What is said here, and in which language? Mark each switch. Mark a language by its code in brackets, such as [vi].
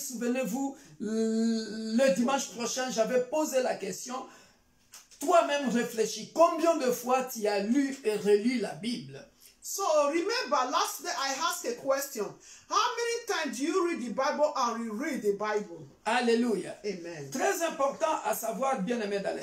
[fr] Souvenez-vous, le dimanche prochain, j'avais posé la question. Toi-même réfléchis, combien de fois tu as lu et relu la Bible? [en] So remember, last day I asked a question. How many times do you read the Bible and reread the Bible? [fr] Alléluia. Amen. Très important à savoir, bien-aimé dans le